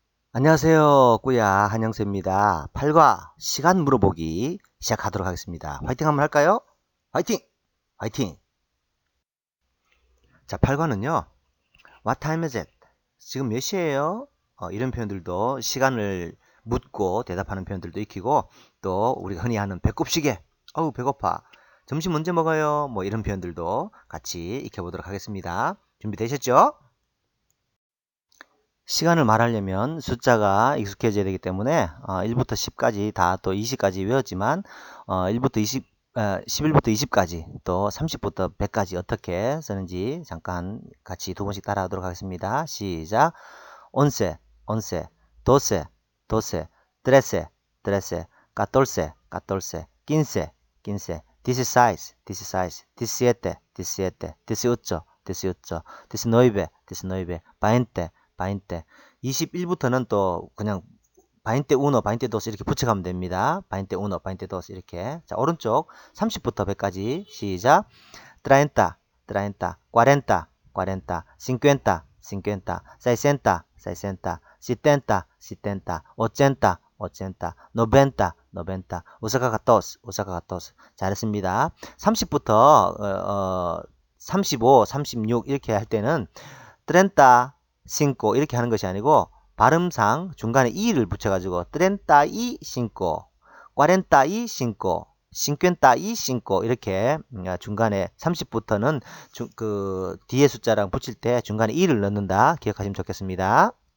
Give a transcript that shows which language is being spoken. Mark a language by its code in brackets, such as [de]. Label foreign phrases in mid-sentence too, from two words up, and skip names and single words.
[ko] 안녕하세요. 꾸야 한영세입니다. 8과 시간 물어보기 시작하도록 하겠습니다. 화이팅 한번 할까요? 화이팅! 화이팅! 자, 8과는요. [en] What time is it? [ko] 지금 몇 시예요? 이런 표현들도 시간을 묻고 대답하는 표현들도 익히고 또 우리가 흔히 하는 배꼽시계. 어우 배고파. 점심 언제 먹어요? 뭐 이런 표현들도 같이 익혀보도록 하겠습니다. 준비되셨죠? 시간을 말하려면 숫자가 익숙해져야 되기 때문에 1부터 10까지 다 또 20까지 외웠지만 1부터 20, 11부터 20까지 또 30부터 100까지 어떻게 쓰는지 잠깐 같이 두 번씩 따라하도록 하겠습니다. 시작. [es] once, once, doce, doce, trece, trece, catorce, catorce, quince, quince, dieciséis, dieciséis, diecisiete, diecisiete, dieciocho, dieciocho, diecinueve, diecinueve, veinte, [ko] 21부터는 또 그냥 [es] veinte uno, veinte dos [ko] 이렇게 붙여가면 됩니다. [es] veinte uno, veinte dos [ko] 이렇게. 자, 오른쪽 30부터 100까지 시작. [es] treinta, treinta, cuarenta, cuarenta, cincuenta, cincuenta, sesenta, sesenta, setenta, setenta, ochenta, ochenta, noventa, noventa, 우사카 가토스, 우사카 가토스. [ko] 잘했습니다. 30부터 35, 36 이렇게 할 때는 [es] treinta cinco [ko] 이렇게 하는 것이 아니고 발음상 중간에 이를 붙여가지고 [es] treinta y cinco, cuarenta y cinco, cincuenta y cinco [ko] 이렇게 중간에 30부터는 그 뒤에 숫자랑 붙일 때 중간에 이를 넣는다 기억하시면 좋겠습니다.